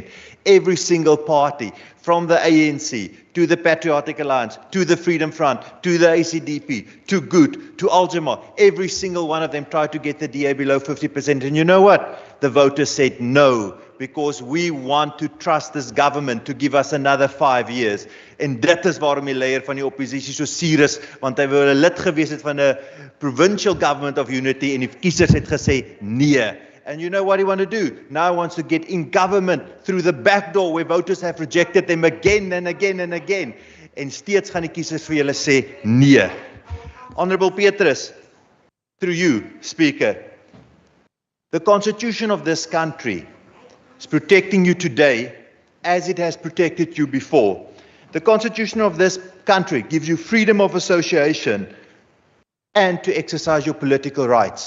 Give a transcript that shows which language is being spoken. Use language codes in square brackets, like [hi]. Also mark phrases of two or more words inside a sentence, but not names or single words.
[en] Every single party, from the ANC to the Patriotic Alliance, to the Freedom Front, to the ACDP, to Good, to Aljama, every single one of them tried to get the DA below 50%. And you know what? The voters said no, because we want to trust this government to give us another 5 years. [af] En dit is waarom die leier van die oppositie so suur is, want hy wou 'n lid gewees het van 'n [en] provincial government of unity [af] en die kiesers het gesê nee. [en] And you know what he wants to do? Now he wants to get in government through the back door where voters have rejected them again and again and again. [af] En steeds gaan die kiesers vir julle sê nee. [en] Honourable Petrus, through you, Speaker, the constitution of this country is protecting you today as it has protected you before. The Constitution of this country gives you freedom of association and to exercise your political rights.